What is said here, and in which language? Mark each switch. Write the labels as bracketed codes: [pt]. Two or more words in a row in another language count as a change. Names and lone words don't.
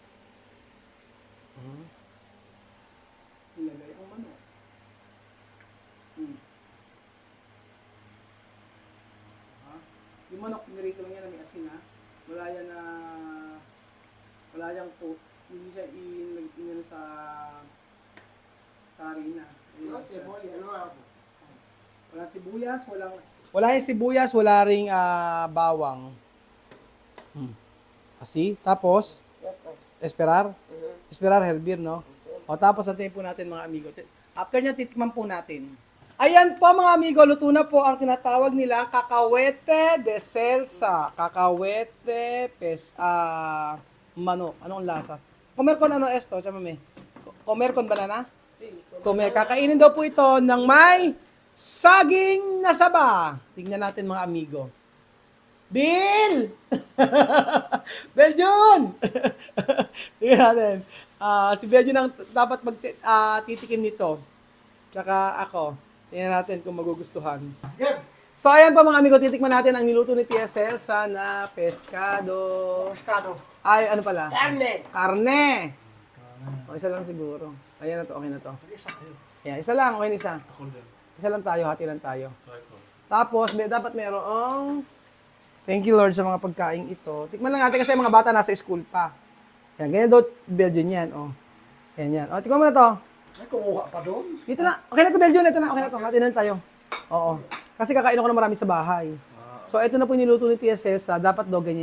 [tl] Ilagay yung manok. Yung manok, pinirito lang yan na may asin, ha? Wala yang po, hindi siya inano sa harina. [es] No cebolla, no ajo. [tl] Wala sibuyas, wala yung sibuyas, wala ring bawang. [es] Asi, tapos Ya está. esperar hervir, no? [tl] O tapos antayin po natin mga amigo. After niya titikman po natin. Ayan po mga amigo, luto na po ang tinatawag nila kakawete de Celsa. Kakawete manok. Anong lasa? [es] Comer con ano esto, chamame? Comer con banana? Sí. Comer. [tl] Kakainin daw po ito ng may saging na saba. Tingnan natin mga amigo. Bill! Belgian! Tingnan natin. Si Belgian ang dapat titikin nito. Tsaka ako. Tingnan natin kung magugustuhan. So ayan pa mga amigo, titikman natin ang niluto ni Tia Celsa na pescado. [es] Pescado. [tl] Ay, ano pala? [es] Carne. [tl] Karne. O, isa lang siguro. Ayan na to, okay na to. Ayan, isa lang, okay na isa. Isa lang tayo, hati lang tayo. Tapos, dapat merong [en] thank you Lord [tl] sa mga pagkain ito. Tikman lang natin kasi mga bata nasa school pa. Yan, ganyan daw Belgian yan. O, yan. O, tikman mo na to. Ay, kumuha pa doon. Dito na. Okay na to Belgian, ito na. Okay na to. Hati na tayo. Oo. Kasi kakain ako na marami sa bahay. So, ito na po niluto ni Tia Celsa.